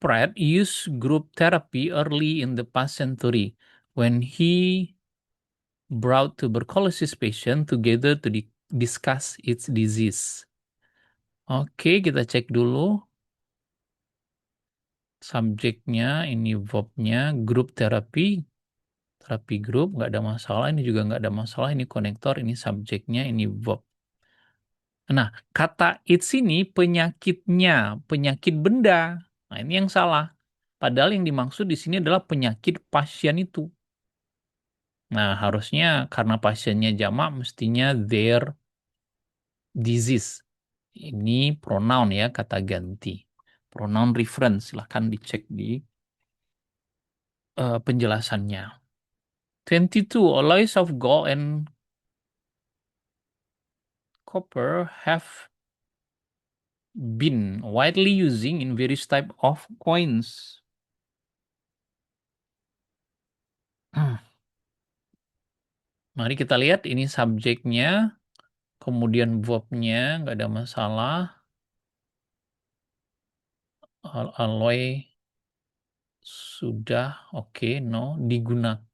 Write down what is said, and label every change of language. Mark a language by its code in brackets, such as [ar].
[en] Pratt used group therapy early in the past century when he brought tuberculosis patient together to discuss its disease. [id] Oke, kita cek dulu subjeknya, ini verbnya, group terapi, terapi grup, nggak ada masalah, ini juga nggak ada masalah, ini konektor, ini subjeknya, ini verb. Nah, kata it's ini penyakitnya, penyakit benda. Nah, ini yang salah. Padahal yang dimaksud di sini adalah penyakit pasien itu. Nah, harusnya karena pasiennya jamak, mestinya [en] their disease. [id] Ini pronoun ya, kata ganti. Pronoun reference, silahkan dicek di penjelasannya. [en] 22, alloys of gold and copper have been widely using in various type of coins. [id] Mari kita lihat ini subjeknya, kemudian verbnya, nggak ada masalah. Alloy sudah, oke, no, digunakan.